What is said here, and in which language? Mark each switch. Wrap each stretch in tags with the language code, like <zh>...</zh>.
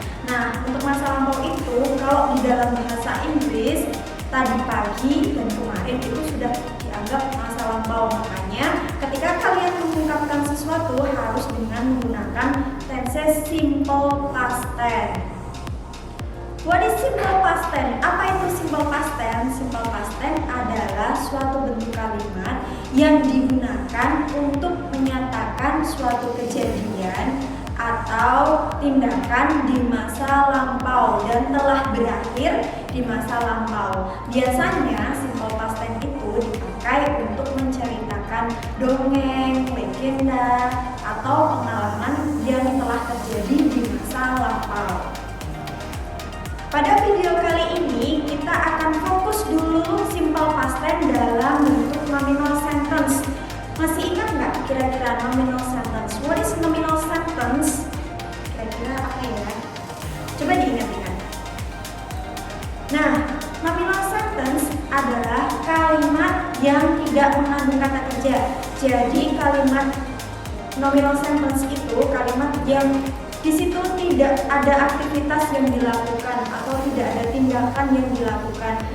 <id>Nah, untuk masa lampau itu, kalau di dalam bahasa Inggris, tadi pagi dan kemarin itu sudah dianggap masa lampau. Makanya, ketika kalian mengungkapkan sesuatu harus dengan menggunakan tense simple past tense.</id> <en>What is simple past tense?</en> <id>Apa itu simple past tense? Simple past tense adalah suatu bentuk kalimat yang digunakan untuk menyatakan suatu kejadian atau tindakan di masa lampau dan telah berakhir di masa lampau. Biasanya simple past tense itu dipakai untuk menceritakan dongeng, legenda, atau pengalaman yang telah terjadi di masa lampau. Pada video kali ini kita akan fokus dulu simple past tense dalam bentuk nominal sentence. Masih ingat nggak kira-kira nominal sentence?</id> <en>What is nominal sentence?</en> <id>Kira-kira apa ya? Coba diingat-ingat. Nah, nominal sentence adalah kalimat yang tidak mengandung kata kerja. Jadi kalimat nominal sentence itu kalimat yang di situ tidak ada aktivitas yang dilakukan atau tidak ada tindakan yang dilakukan.</id>